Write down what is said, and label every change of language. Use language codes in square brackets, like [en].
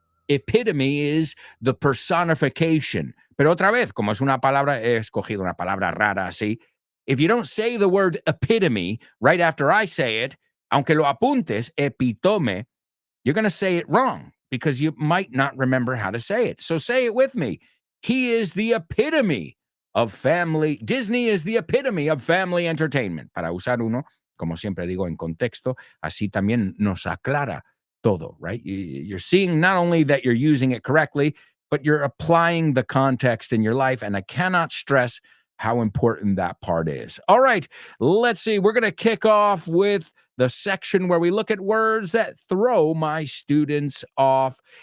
[en] epitome is the personification. [es] Pero otra vez, como es una palabra, he escogido una palabra rara así. [en] If you don't say the word epitome right after I say it, [es] aunque lo apuntes, [en] epitome, you're going to say it wrong because you might not remember how to say it. So say it with me. He is the epitome of family. Disney is the epitome of family entertainment. [es] Para usar uno, como siempre digo, en contexto, así también nos aclara todo, right? [en] You're seeing not only that you're using it correctly, but you're applying the context in your life. And I cannot stress how important that part is. All right, let's see. We're going to kick off with the section where we look at words that throw my students off.